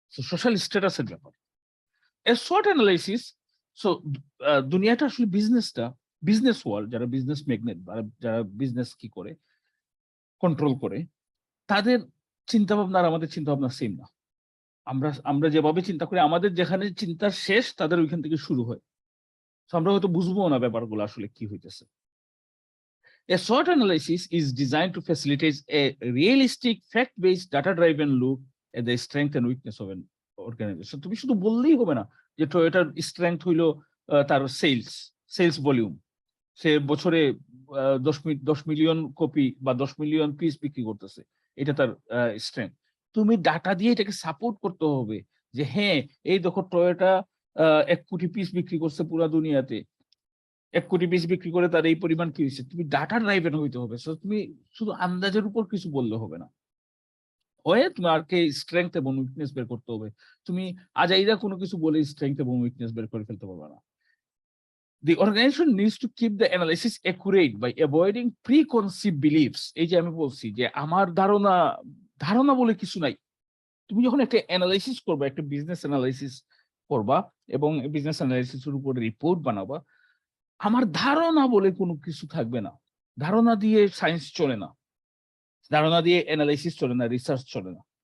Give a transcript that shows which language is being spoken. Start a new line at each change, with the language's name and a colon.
Bangla: Social স্ট্যাটাসের ব্যাপার। A short analysis. So দুনিয়াটা আসলে বিজনেস ওয়ার্ল্ড, যারা বিজনেস ম্যাগনেট, যারা বিজনেস কি করে কন্ট্রোল করে, তাদের চিন্তা ভাবনা আর আমাদের চিন্তা ভাবনা সেম না। আমরা যেভাবে চিন্তা করি, আমাদের যেখানে চিন্তার শেষ, তাদের ওইখান থেকে শুরু হয়। So আমরা হয়তো বুঝবো না ব্যাপারগুলো আসলে কি হইতেছে।
English: A SWOT analysis is designed to facilitate a realistic, fact-based, data-driven look at the strength and weakness of an organization.
Bangla: তুমি শুধু বললেই হবে না যে টয়োটার স্ট্রেংথ হইলো তার সেলস ভলিউম, সে বছরে 10 মিলিয়ন কপি বা 10 মিলিয়ন পিস বিক্রি করতেছে, এটা তার স্ট্রেংথ। তুমি ডাটা দিয়ে এটাকে সাপোর্ট করতে হবে যে হ্যাঁ, এই দেখো টয়োটা 1 কোটি পিস বিক্রি করছে পুরো দুনিয়াতে, 1 কোটি পিস বিক্রি করে তার এই পরিমাণ কি হয়েছে। তুমি ডাটা ড্রাইভেন হইতে হবে। সো তুমি শুধু আন্দাজের উপর কিছু বললে হবে না, তোমাকে স্ট্রেংথ এবং উইকনেস বের করতে হবে। তুমি আজাইরা কোনো কিছু বলে স্ট্রেংথ এবং উইকনেস বের করে ফেলতে পারবে না।
English: The organization needs to keep the analysis accurate by avoiding preconceived beliefs.
Bangla: এই যে আমি বলছি যে আমার ধারণা বলে কিছু নাই। তুমি যখন একটা অ্যানালাইসিস করবা, একটা বিজনেস অ্যানালাইসিস করবা এবং বিজনেস অ্যানালাইসিসের উপরে রিপোর্ট বানাবা, আমার ধারণা বলে কোনো কিছু থাকবে না। ধারণা দিয়ে সায়েন্স চলে না, ধারণা দিয়ে অ্যানালাইসিস চলে না, রিসার্চ চলে না।